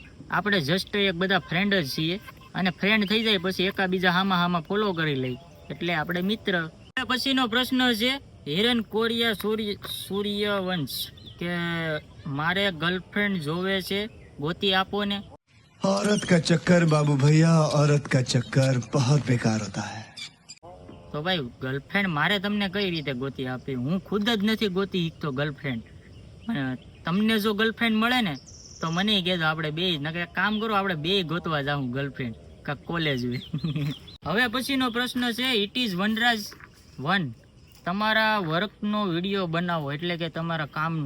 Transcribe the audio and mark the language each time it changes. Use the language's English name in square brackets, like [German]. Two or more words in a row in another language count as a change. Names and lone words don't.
[Gujarati] આપણે જસ્ટ એક બધા ફ્રેન્ડ જ છીએ, અને ફ્રેન્ડ થઈ જાય પછી એકાબીજા હામાં ફોલો કરી લઈ એટલે આપણે મિત્ર. પછીનો પ્રશ્ન છે હિરન કોરિયા સૂર્યવંશ કે મારે ગર્લફ્રેન્ડ જોવે છે, ગોતી આપો ને. [Hindi] औरत का चक्कर बाबू भैया, औरत का चक्कर बहुत बेकार होता है। [Gujarati] તો ભાઈ ગર્લફ્રેન્ડ મારે તમને કઈ રીતે ગોતી આપી? હું ખુદ જ નથી ગોતી શકતો ગર્લફ્રેન્ડ. તમને જો ગર્લફ્રેન્ડ મળે ને તો મને કહેજો, આપણે બે નકર કામ કરો, આપણે બે ગોતવા જાઉં ગર્લફ્રેન્ડ કાંક કોલેજ હોય. હવે પછીનો પ્રશ્ન છે [English] it is [Gujarati] વનરાજ 1 તમારા વર્કનો વિડીયો બનાવો, એટલે કે તમારા કામનો.